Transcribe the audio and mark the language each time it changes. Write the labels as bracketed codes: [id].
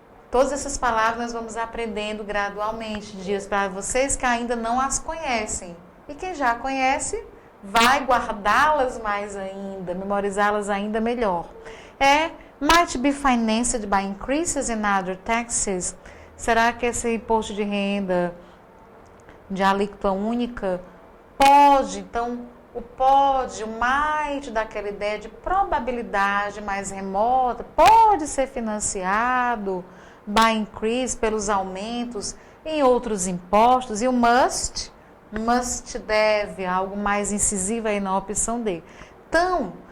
[pt] Todas essas palavras nós vamos aprendendo gradualmente, dias para vocês que ainda não as conhecem. E quem já conhece, vai guardá-las mais ainda, memorizá-las ainda melhor. [en] Might be financed by increases in other taxes. [pt] Será que esse imposto de renda de alíquota única pode, então, o might daquela ideia de probabilidade mais remota, pode ser financiado [en] by increase, [pt] pelos aumentos em outros impostos, e o must deve, algo mais incisivo aí na opção D. Então,